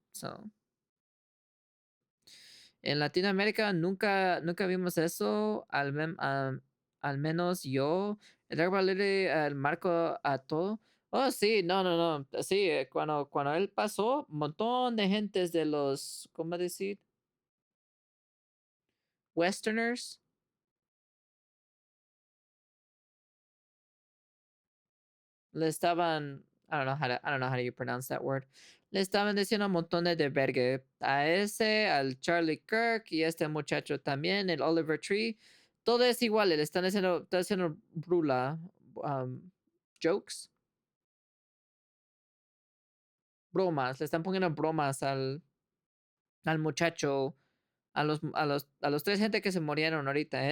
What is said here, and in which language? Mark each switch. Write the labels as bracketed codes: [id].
[es] So, en Latinoamérica nunca vimos eso, al menos yo. El Dragon Ball el marco a todo. Oh, sí, no. Sí, cuando él pasó, un montón de gentes de los, ¿cómo decir? Westerners le estaban, [en] I don't know how do you pronounce that word. [es] Le estaban diciendo un montón de vergue a ese, al Charlie Kirk y este muchacho también, el Oliver Tree. Todo es igual, le están haciendo brula, um, jokes, bromas, le están poniendo bromas al muchacho, a los tres gente que se murieron ahorita.